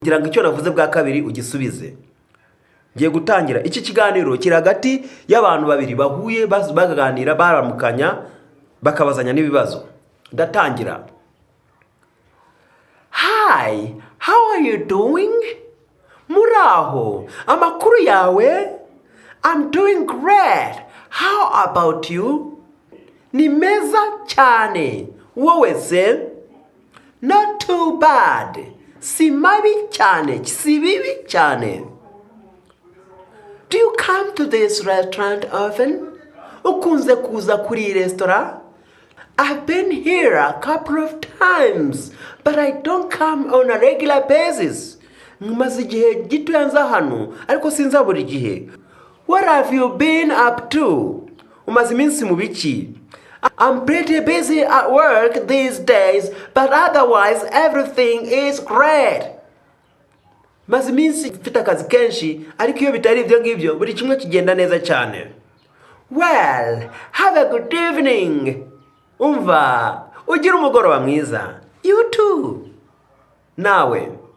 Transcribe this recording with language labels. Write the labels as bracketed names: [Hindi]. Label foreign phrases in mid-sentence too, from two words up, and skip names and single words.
[Kinyarwanda] ngira ngo icyo navuze bwa kabiri ugisubize. Ngiye gutangira iki kiganiro kiri hagati y'abantu babiri bahuye bagaganira baramukanya bakabazanya n'ibibazo. Ndatangira. [English] Hi, how are you doing? [Kinyarwanda] Muraho, amakuru yawe? [English] I'm doing great. How about you? [Kinyarwanda] Ni meza cyane. Wowe se? [English] Not too bad. [Kinyarwanda] Si mabi cyane, si bibi cyane. [English] Do you come to this restaurant often? [Kinyarwanda] Ukunze kuza kuri restaurant? [English] I've been here a couple of times, but I don't come on a regular basis. [Kinyarwanda] Maze igihe gito yanza hano, ariko sinza buri gihe. [English] What have you been up to? [Kinyarwanda] Umaze iminsi mu biki? [English] I'm pretty busy at work these days, but otherwise everything is great. [Kinyarwanda] Maze iminsi mfite akazi kenshi, ariko iyo bitari ibyo ngibyo buri kimwe kigenda neza cyane. [English] Well, have a good evening. [Kinyarwanda] Umva, ugira umugoroba mwiza. [English] You too. [Kinyarwanda] Nawe.